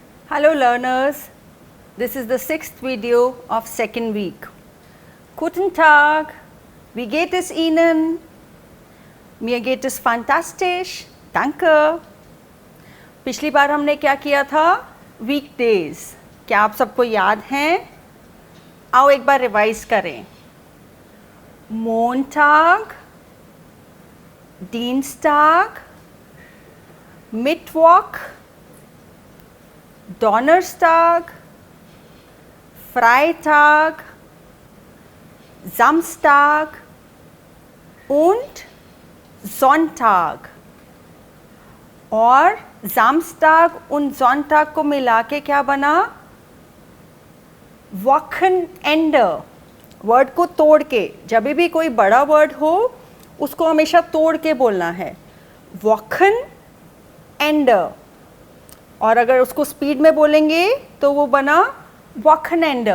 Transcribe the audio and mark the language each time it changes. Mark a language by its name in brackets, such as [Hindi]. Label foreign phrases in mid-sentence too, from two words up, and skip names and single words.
[English] Hello learners, this is the 6th video of second week. [German] Guten Tag, wie geht es Ihnen? Mir geht es fantastisch, danke. [Hindi] पिछली बार हमने क्या किया था? वीकडेज. क्या आप सबको याद हैं? आओ एक बार रिवाइज करें. [German] Montag, Dienstag, Mittwoch, Donnerstag, Freitag, Samstag und Sonntag. [Hindi] और [German] Samstag und Sonntag [Hindi] को मिला के क्या बना? [German] Wochenende. [Hindi] वर्ड को तोड़ के, जब भी कोई बड़ा वर्ड हो उसको हमेशा तोड़ के बोलना है. Wochenende. और अगर उसको स्पीड में बोलेंगे तो वो बना Wochenende.